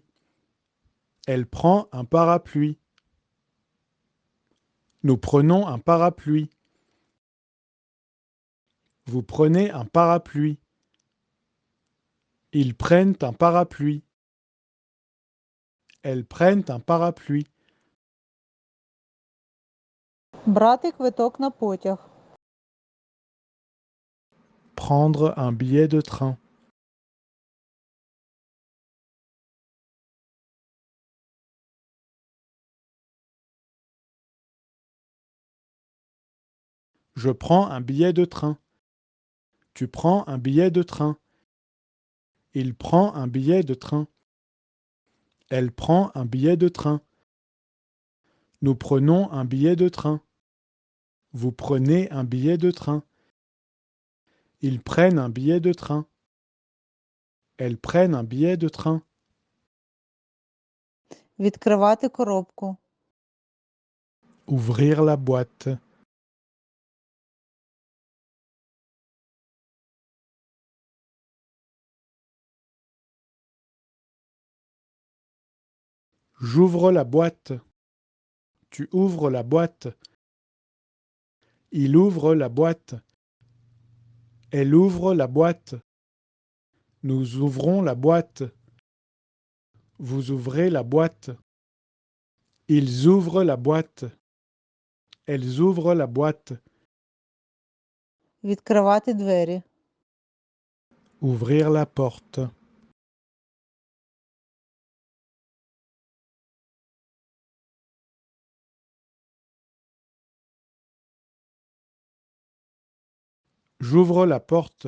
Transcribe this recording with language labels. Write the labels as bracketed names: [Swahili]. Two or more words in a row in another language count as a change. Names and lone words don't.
[French] Elle prend un parapluie. Nous prenons un parapluie. Vous prenez un parapluie. Ils prennent un parapluie. Elles prennent un parapluie. [Ukrainian] Брати квиток на потяг. [French] Prendre un billet de train. Je prends un billet de train. Tu prends un billet de train. Il prend un billet de train. Elle prend un billet de train. Nous prenons un billet de train. Vous prenez un billet de train. Ils prennent un billet de train. Elles prennent un billet de train. [Ukrainian] Відкривати коробку. [French] Ouvrir la boîte. J'ouvre la boîte. Tu ouvres la boîte. Il ouvre la boîte. Elle ouvre la boîte. Nous ouvrons la boîte. Vous ouvrez la boîte. Ils ouvrent la boîte. Elles ouvrent la boîte. [Ukrainian] Відкривати двері. [French] Ouvrir la porte. J'ouvre la porte.